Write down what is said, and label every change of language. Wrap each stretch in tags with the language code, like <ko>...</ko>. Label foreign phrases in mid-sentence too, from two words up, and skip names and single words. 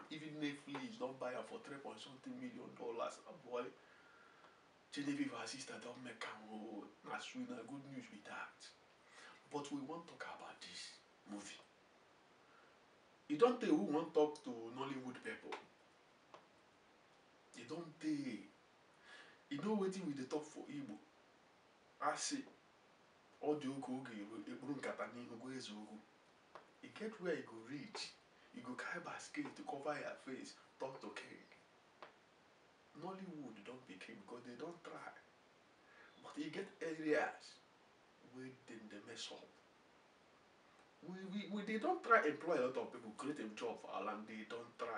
<pcm>Even Netflix don buy am for $3 million. Oh boy, Genevieve her sister don make am. Oh, na sweet, na good news with that. But we wan talk about this movie. E don tey we wan talk to Nollywood people. E don tey. You know wetin we dey talk for Igbo?</pcm> <ig>Asị, ọ dị oge oge eburu nkata n'ihu gwa eze okwu.</ig> <pcm>E get where e go reach. You go carry basket to cover your face, talk to king. Nollywood don be king because they don try. But e get areas wey dem dey mess up. They don try employ a lot of people, create a job for our land, they don try.</pcm>